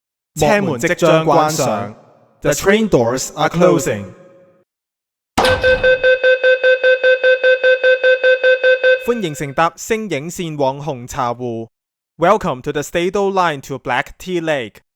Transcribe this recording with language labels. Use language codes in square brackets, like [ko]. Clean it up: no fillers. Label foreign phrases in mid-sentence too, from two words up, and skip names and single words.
[yue] 車門即將關上。 [en] The train doors are closing。 [yue] 歡迎乘搭星影線往紅茶湖。 [en] Welcome to the Stato Line to Black Tea Lake。